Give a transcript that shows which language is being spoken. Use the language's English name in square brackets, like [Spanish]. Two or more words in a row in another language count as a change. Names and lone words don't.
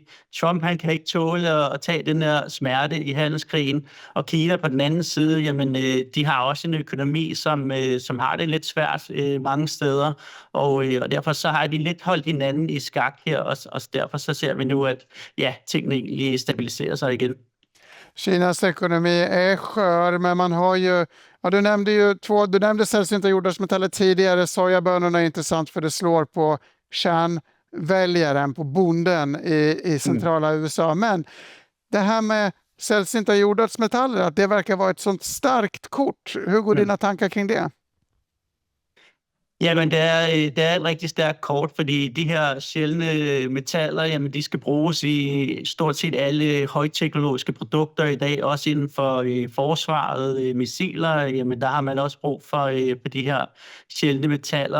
[Danish] Trump han kan ikke tåle at tage den her smerte i handelskrigen, og Kina på den anden side, jamen de har også en økonomi, som har det lidt svært mange steder, og derfor så har de lidt holdt hinanden i skak her, og derfor så ser vi nu, at tingene egentlig stabiliserer sig igen. [Swedish] Kinas ekonomi är skör, men man har ju, du nämnde sällsynta jordartsmetaller tidigare. Sojabönorna är intressant för det slår på kärnväljaren, på bonden i centrala USA. Men det här med sällsynta jordartsmetaller, att det verkar vara ett sånt starkt kort. Hur går dina tankar kring det? [Danish] Jamen, det er et rigtig stærkt kort, fordi de her sjældne metaller, jamen, de skal bruges i stort set alle højteknologiske produkter i dag, også inden for forsvaret, missiler. Jamen, der har man også brug for de her sjældne metaller.